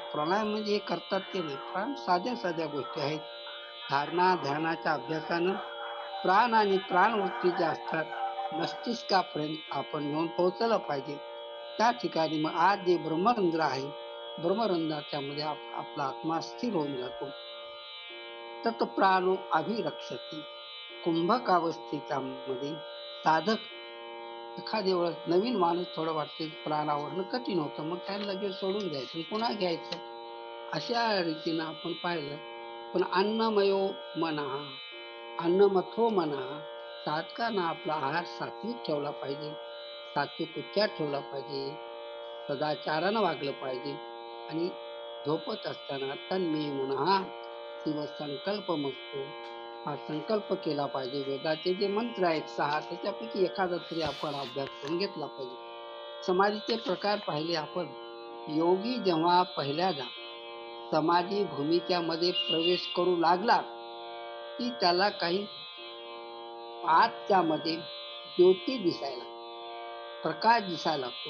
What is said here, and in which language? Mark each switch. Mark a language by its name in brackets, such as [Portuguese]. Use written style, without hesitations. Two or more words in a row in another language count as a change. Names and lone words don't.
[Marathi] प्राणायाम म्हणजे हे करतात ते नाही, प्राण साध्या साध्या गोष्टी आहेत. धारणा ध्यानाच्या अभ्यासानं प्राण आणि प्राणवृत्ती ज्या असतात मस्तिष्कापर्यंत आपण येऊन पोहोचलं पाहिजे. त्या ठिकाणी मग आज जे ब्रह्मरंध्र आहे, ब्रह्मरंध्राच्या मध्ये आपला आत्मा स्थिर होऊन जातो. [Sanskrit] तत् प्राणो अभिरक्षती. [Marathi] कुंभक अवस्थेच्या मध्ये साधक एखाद्या वेळेस नवीन माणूस थोडं वाटते प्राण आवरणं कठीण होतं, मग त्याला लगेच सोडून द्यायचं आणि पुन्हा घ्यायचं. अशा रीतीनं आपण पाहिलं. पण [Sanskrit] अन्नमयो मनः, अन्नमथो मनः, [Marathi] साधकानं आपला आहार सात्विक ठेवला पाहिजे, सात्विक उच्चार ठेवला पाहिजे, सदाचारानं वागलं पाहिजे. आणि झोपत असताना [Sanskrit] तन्मे मनः शिव संकल्पमस्तु, [Marathi] हा संकल्प केला पाहिजे. वेदाचे जे मंत्र आहेत 6, त्याच्यापैकी एखादा तरी आपण अभ्यास करून घेतला पाहिजे. समाधीचे प्रकार पाहिले आपण. योगी जेव्हा पहिल्यांदा समाधी भूमीच्या मध्ये प्रवेश करू लागला की त्याला काही आतच्या मध्ये ज्योती दिसायला, प्रकाश दिसायला लागतो.